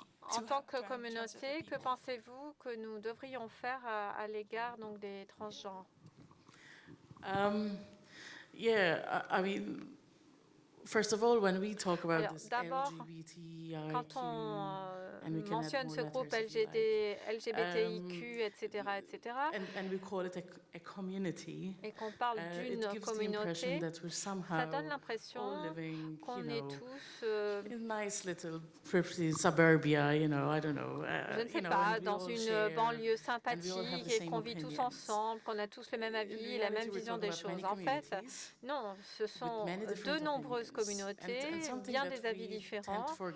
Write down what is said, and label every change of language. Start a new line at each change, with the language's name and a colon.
French: En tant que communauté, que pensez-vous que nous devrions faire à l'égard donc des transgenres?
English: Yeah, I mean, first of all, when we talk about this
French: D'abord, quand on mentionne ce groupe LGBTIQ, etc.,
English: and we call it a community,
French: et qu'on parle d'une communauté, ça donne l'impression qu'on est tous
English: nice little pretty suburbia, I don't know.
French: Je ne sais pas, dans une banlieue sympathique et qu'on vit tous ensemble, qu'on a tous le même avis, la même vision des choses. En fait, non, ce sont de nombreuses communautés, bien des avis différents.